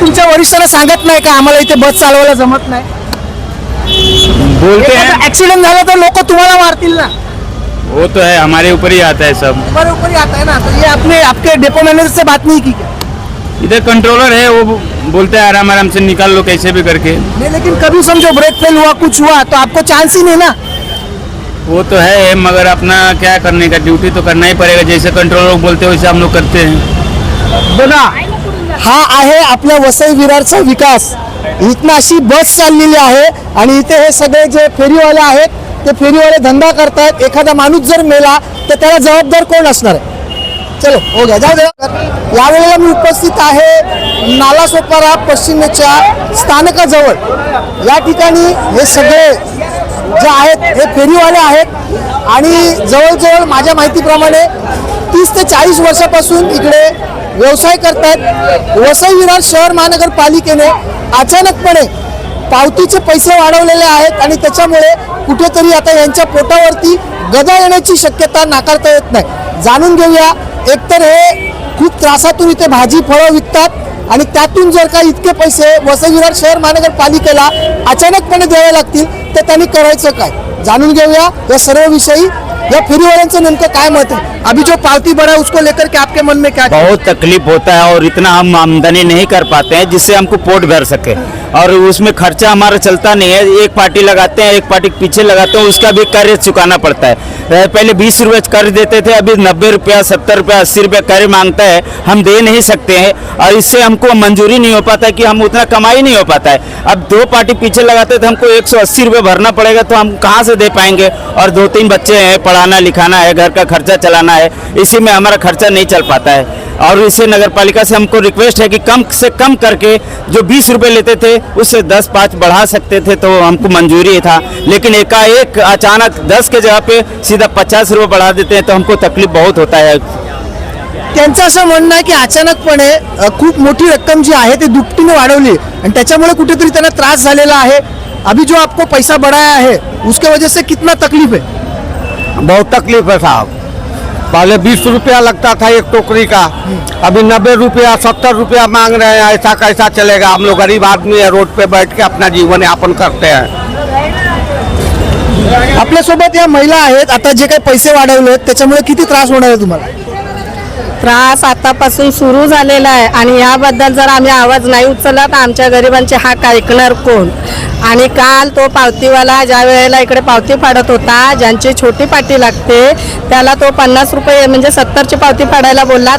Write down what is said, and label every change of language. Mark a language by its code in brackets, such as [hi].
[mr] तुमच्या वरिष्ठांना सांगत नाही का आम्हाला इथे बस चालवायला जमत नाही? [hi] बोलते हैं, [mr] ऍक्सिडेंट झाला तर लोक तुम्हाला मारतील ना। [hi] वो तो है, हमारे ऊपर ही आता है सब। हमारे ऊपर ही आता है ना। तो ये आपके डेपो मैनेजर से बात नहीं की क्या? इधर कंट्रोलर है, वो बोलते हैं आराम आराम से निकाल लो कैसे भी करके। नहीं, लेकिन कभी समझो ब्रेक फेल हुआ, कुछ हुआ तो आपको चांस ही नहीं ना। वो तो है, मगर अपना क्या करने का, ड्यूटी तो करना ही पड़ेगा। जैसे कंट्रोलर बोलते हैं वैसे हम लोग करते हैं। [mr] बघा, हा आहे आपल्या वसई विरारचा विकास। इथनं अशी बस चाललेली आहे आणि इथे हे सगळे जे फेरीवाले आहेत ते फेरीवाले धंदा करतायत। एखादा माणूस जर मेला तर त्याला जबाबदार कोण असणार आहे? [hi] चलो हो गया, [mr] जाऊ दे। यावेळेला मी उपस्थित आहे नाला सोपारा पश्चिमेच्या स्थानकाजवळ। या ठिकाणी हे सगळे जे आहेत हे फेरीवाले आहेत आणि जवळजवळ माझ्या माहितीप्रमाणे 30 ते 40 वर्षापासून इकडे व्यवसाय करतात। वसई विरार शहर महानगरपालिकेने अचानकपणे पावतीचे पैसे वाढवलेले आहेत आणि त्याच्यामुळे कुठेतरी आता यांच्या पोटावरती गदा येण्याची शक्यता नाकारता येत नाही। जाणून घेऊया। एकतर हे खूप त्रासातून इथे भाजी फळं विकतात आणि त्यातून जर का इतके पैसे वसई विरार शहर महानगरपालिकेला अचानकपणे द्यावे लागतील तर त्यांनी करायचं काय? जाणून घेऊया या सर्व विषयी। या फेरीवाल्यांचं नेमकं काय मत है? [hi] अभी जो पावती बढ़ा उसको लेकर के आपके मन में क्या? बहुत तकलीफ होता है और इतना हम आमदनी नहीं कर पाते हैं जिससे हमको पोट भर सके। और उसमें खर्चा हमारा चलता नहीं है। एक पार्टी लगाते हैं, एक पार्टी पीछे लगाते हैं, उसका भी कर्ज चुकाना पड़ता है। पहले 20 रुपये कर्ज देते थे, अभी 90 रुपया, 70 रुपया, 80 रुपया कर्ज मांगता है। हम दे नहीं सकते हैं और इससे हमको मंजूरी नहीं हो पाता कि हम उतना कमाई नहीं हो पाता है। अब 2 पार्टी पीछे लगाते तो हमको 180 रुपये भरना पड़ेगा, तो हम कहाँ से दे पाएंगे। और 2-3 बच्चे हैं, पढ़ाना लिखाना है, घर का खर्चा चलाना है, इसी में हमारा खर्चा नहीं चल पाता है। और इससे नगर पालिका से हमको रिक्वेस्ट है कि कम से कम करके जो 20 रुपये लेते थे उससे 10-5 बढ़ा सकते थे तो हमको मंजूरी था। लेकिन एकाएक अचानक 10 के जगह पे सीधा 50 रुपये बढ़ा देते हैं तो हमको तकलीफ बहुत होता है। [mr] त्यांचं असं म्हणणं आहे की अचानकपणे खूप मोठी रक्कम जी आहे ती दुपटीने वाढवली आणि त्याच्यामुळे कुठेतरी त्यांना त्रास झालेला आहे। [hi] अभी जो आपको पैसा बढ़ाया है उसके वजह से कितना तकलीफ है? बहुत तकलीफ है साहब। पहले 20 रुपया लगता था एक टोकरी का, अभी 90 रुपया 70 रुपया मांग रहे हैं। ऐसा कैसा चलेगा? हम लोग गरीब आदमी है, रोड पे बैठ के अपना जीवन यापन करते हैं। [mr] आपल्यासोबत या महिला आहेत। आता जे काही पैसे वाढवले त्याच्यामुळे किती त्रास होणार आहे तुम्हाला? त्रास आतापासून सुरू झालेला आहे आणि याबद्दल जर आम्ही आवाज नाही उचलला तर आमच्या गरिबांचे हाक ऐकणार कोण? आणि काल तो पावतीवाला ज्या वेळेला इकडे पावती फाडत होता, ज्यांची छोटी पाटी लागते त्याला तो 50 रुपये म्हणजे 70ची पावती फाडायला बोलला।